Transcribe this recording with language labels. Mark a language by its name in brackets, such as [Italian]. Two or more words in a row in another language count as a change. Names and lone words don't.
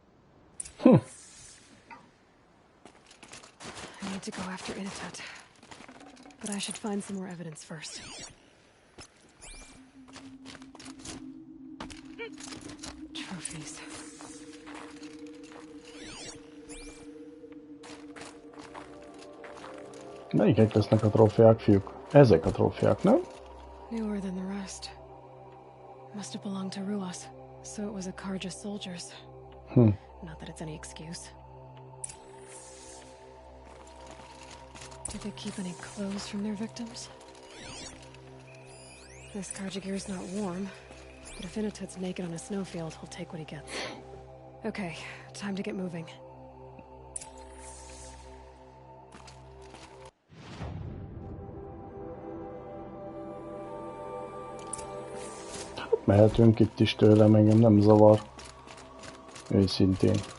[English] I need to go after Inatut. But I should find some more evidence first. Trophies. [Hungarian] Melyikek lesznek a trófeák, fiúk? Ezek a trófeák, nem? [English] Newer than the rest. Must have belonged to Ruas, so it was a Karja soldiers. Not that it's any excuse. Did they keep any clothes from their victims? This Karja gear's not warm, but if Inatut's naked on a snowfield, he'll take what he gets. Okay, time to get moving. [Hungarian] Mehetünk itt is tőlem, engem nem zavar. Őszintén.